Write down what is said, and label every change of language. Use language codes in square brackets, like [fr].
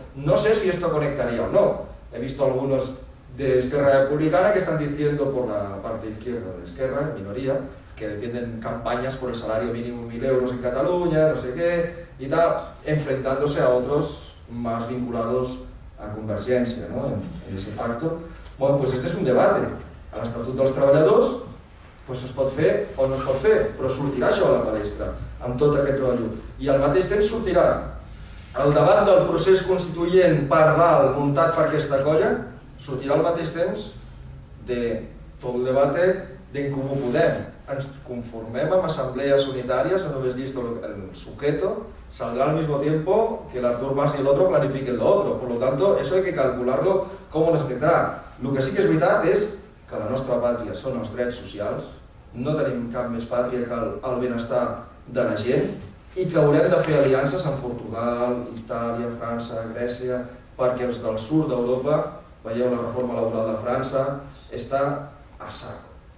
[es] No sé si esto conectaría o no. He visto algunos de Esquerra Republicana que están diciendo por la parte izquierda de Esquerra, en minoría, que defienden campañas por el salario mínimo 1.000 euros en Cataluña, no sé qué, y tal, enfrentándose a otros más vinculados a Convergencia, ¿no? En ese pacto. [ca] Bueno, pues este és un debat. A l'Estatut dels Treballadors pues es pot fer o no es pot fer, però sortirà això a la palestra, amb tot aquest rotllo. I al mateix temps sortirà el debat del procés constituent per dalt muntat per aquesta colla, sortirà al mateix temps de tot el debat d'en Comú Podem. Ens conformem amb [es] asambleas unitarias, no hemos visto el sujeto, saldrá al mismo tiempo que el Artur Mas y el otro planifiquen lo otro. Por lo tanto, eso hay que calcularlo cómo nos afectarà. [ca] El que sí que és veritat és que la nostra pàtria són els drets socials, no tenim cap més pàtria que el benestar de la gent i que haurem de fer aliances amb Portugal, Itàlia, França, Grècia, perquè els del sud d'Europa, veieu la reforma laboral de França, està a saco.